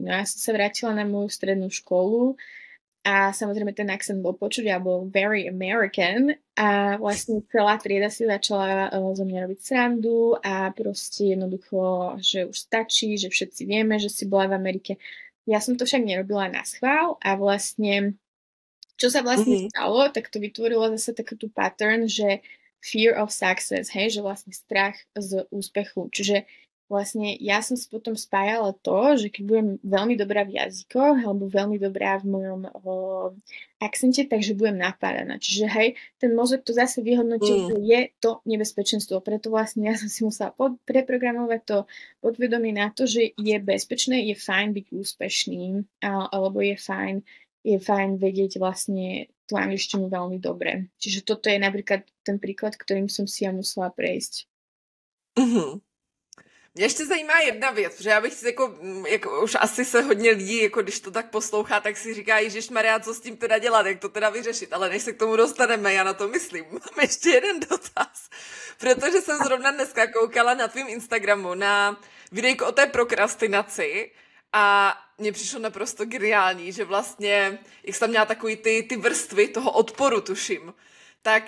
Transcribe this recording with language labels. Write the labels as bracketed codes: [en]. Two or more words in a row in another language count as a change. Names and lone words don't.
[sk] No ja som sa vrátila na moju strednú školu a samozrejme ten akcent bol počuť a bol [en] very American [sk] a vlastne celá trieda si začala zo mňa robiť srandu a proste jednoducho, že už stačí, že všetci vieme, že si bola v Amerike. Ja som to však nerobila na schvál a vlastne čo sa vlastne stalo, tak to vytvorilo zase takú tú pattern, že [en] fear of success, [sk] hej, že vlastne strach z úspechu. Čiže vlastne ja som si potom spájala to, že keď budem veľmi dobrá v jazykoch alebo veľmi dobrá v mojom akcente, takže budem napádaná. Čiže hej, ten mozog to zase vyhodnotí, že je to nebezpečenstvo. Preto vlastne ja som si musela preprogramovať to podvedomie na to, že je bezpečné, je fajn byť úspešným alebo je fajn vedieť vlastne tú angličtinu veľmi dobre. Čiže toto je napríklad ten príklad, ktorým som si ja musela prejsť. [cs] Mě ještě zajímá jedna věc, protože já bych si jako už asi se hodně lidí, jako když to tak poslouchá, tak si říká, Ježišmarja, co s tím teda dělat, jak to teda vyřešit, ale než se k tomu dostaneme, já na to myslím. Mám ještě jeden dotaz, protože jsem zrovna dneska koukala na tvým Instagramu na videjko o té prokrastinaci a mně přišlo naprosto geniální, že vlastně, jak jsi tam měla takový ty vrstvy toho odporu, tuším, tak...